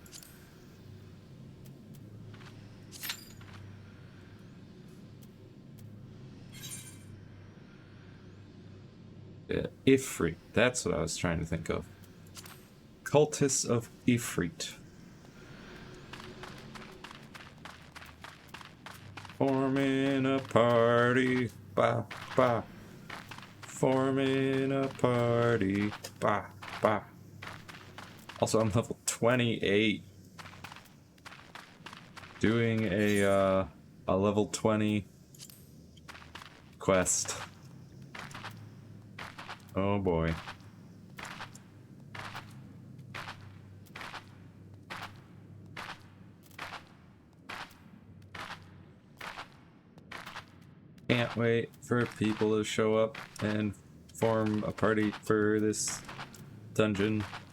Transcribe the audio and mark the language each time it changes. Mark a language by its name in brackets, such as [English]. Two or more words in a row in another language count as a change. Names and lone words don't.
[English] Ifrit. That's what I was trying to think of. Cultists of Ifrit. Forming a party. Ba ba. Forming a party. Ba ba. Also, I'm level 28. Doing a level 20 quest. Oh boy. Can't wait for people to show up and form a party for this dungeon.